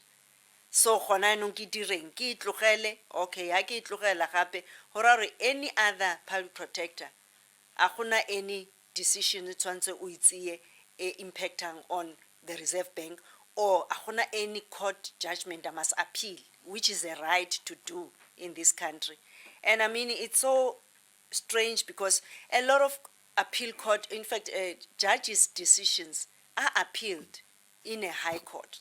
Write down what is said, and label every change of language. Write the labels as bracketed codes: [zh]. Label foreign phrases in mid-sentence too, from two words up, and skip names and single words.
[en] So [tn] gona no ke direng ke itlogele, okay ya ke itlogela gape gore [en] any other public protector [tn] a gona [en] any decision [tn] tshwantse o itsie [en] impacting on the Reserve Bank, or [tn] a gona [en] any court judgment I must appeal, which is a right to do in this country. And I mean, it's so strange because a lot of appeal court, in fact, judges' decisions are appealed in a high court.